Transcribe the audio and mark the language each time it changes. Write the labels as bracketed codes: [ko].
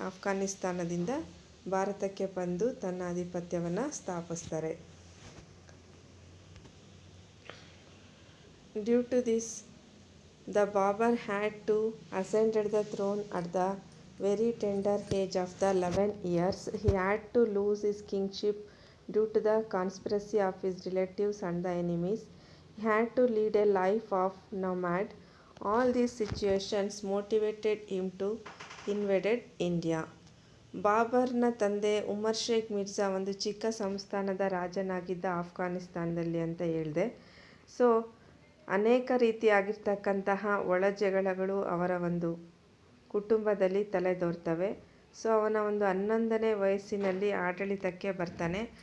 [kn] ಆಫ್ಘಾನಿಸ್ತಾನದಿಂದ ಭಾರತಕ್ಕೆ ಬಂದು ತನ್ನ ಆಧಿಪತ್ಯವನ್ನು ಸ್ಥಾಪಿಸ್ತಾರೆ. [en] Due to this the Babur had to ascended the throne at the very tender age of the 11 years. He had to lose his kingship due to the conspiracy of his relatives and the enemies. He had to lead a life of nomad. All these situations motivated him to invade India. [kn] ಬಾಬರ್ನ ತಂದೆ ಉಮರ್ ಶೇಖ್ ಮಿರ್ಜಾ ಒಂದು ಚಿಕ್ಕ ಸಂಸ್ಥಾನದ ರಾಜನಾಗಿದ್ದ ಆಫ್ಘಾನಿಸ್ತಾನದಲ್ಲಿ ಅಂತ ಹೇಳಿದೆ. So ಅನೇಕ ರೀತಿಯಾಗಿರ್ತಕ್ಕಂತಹ ಒಳಜಗಳಗಳು ಅವರ ಒಂದು ಕುಟುಂಬದಲ್ಲಿ ತಲೆದೋರ್ತವೆ. ಸೊ ಅವನ ಒಂದು 11ನೇ ವಯಸ್ಸಿನಲ್ಲಿ ಆಡಳಿತಕ್ಕೆ ಬರ್ತಾನೆ.